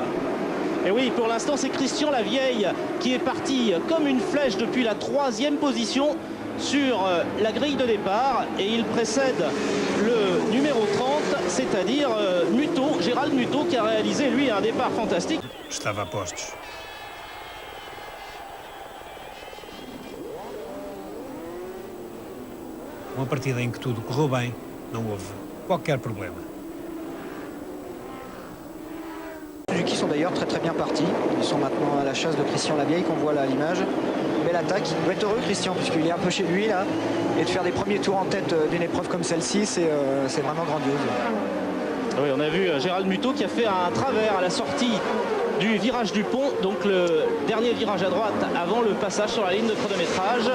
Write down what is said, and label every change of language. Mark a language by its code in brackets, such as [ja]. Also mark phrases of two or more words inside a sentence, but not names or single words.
[fr] Et oui, pour l'instant, c'est Christian Lavieille qui est parti comme une flèche depuis la 3e position sur la grille de départ et il précède le numéro 30, c'est-à-dire Gérald Muto, qui a réalisé lui un départ fantastique. [pt] Estava a postos. Uma partida em que tudo correu bem, não houve qualquer problema. [fr] Suzuki sont d'ailleurs très bien partis. Ils sont maintenant à la chasse de Christian Lavieille qu'on voit là à l'image. Belle attaque. Il doit être heureux Christian puisqu'il est un peu chez lui là. Et de faire des premiers tours en tête d'une épreuve comme celle-ci, c'est vraiment grandiose. Oui, on a vu Gérald Muto qui a fait un travers à la sortie du virage du pont, donc le dernier virage à droite avant le passage sur la ligne de chronométrage.